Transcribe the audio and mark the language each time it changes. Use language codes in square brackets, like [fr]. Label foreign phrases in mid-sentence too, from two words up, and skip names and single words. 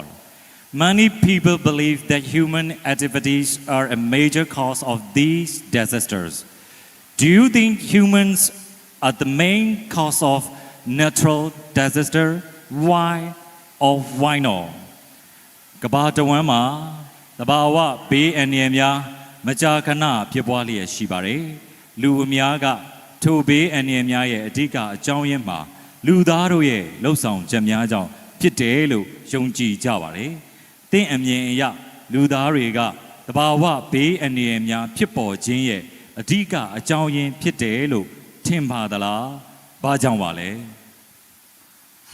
[en] Many people believe that human activities are a major cause of these disasters. Do you think humans are the main cause of natural disaster? Why or why not? [my] ကမ္ဘာတဝန်းမှာသဘာဝဘေးအန္တရာယ်များမကြာခဏဖြစ်ပွားလျက်ရှိပါတယ်။လူအများကထိုဘေးအန္တရာယ်များရဲ့အဓိကအကြောင်းရင်းမှာလူသားတို့ရဲ့လှုပ်ဆောင်ချက်များကြောင့်ဖြစ်တယ်လို့ယုံကြည်ကြပါတယ်။သင်အမြင်အရလူသားတွေကသဘာဝဘေးအန္တရာယ်များဖြစ်ပေါ်ခြင်းရဲ့အဓိကအကြောင်းရင်းဖြစ်တယ်လို့ထင်ပါသလား။ဘာကြောင့်ပါလဲ။